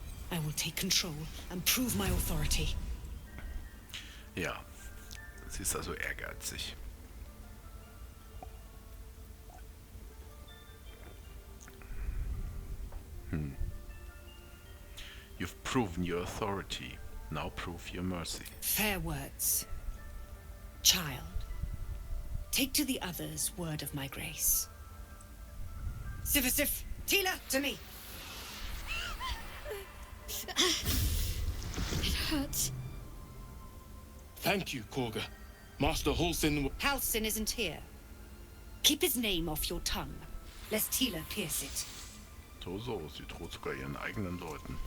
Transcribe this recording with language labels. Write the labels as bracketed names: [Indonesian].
[English] I will take control and prove my authority. [German] Ja, sie ist also ehrgeizig. [English] You've proven your authority. Now prove your mercy. Fair words. Child, take to the others word of my grace. Sif, Tila, to me. It hurts. Thank you, Korga. Master Halsin... Halcyon isn't here. Keep his name off your tongue, lest Tila pierce it. [German] So, sie droht sogar ihren eigenen Leuten.